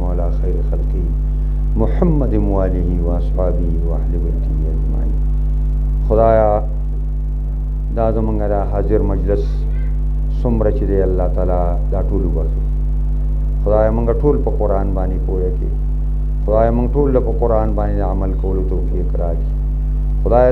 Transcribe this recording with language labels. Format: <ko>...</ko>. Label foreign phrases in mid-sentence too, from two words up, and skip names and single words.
<ar>على خير خلقه محمد وآله وأصحابه وأهل بيته أجمعين</ar> <ps>خدایا دا زمونږ دا حاضر مجلس څومره چې دی</ps> <ar>الله تعالی</ar> <ps>دا ټول وبخښي خدایا موږ ټول په قرآن باندې پوهه کړي خدایا موږ ټول په قرآن باندې عمل کولو توفیق راکړي خدایا</ps>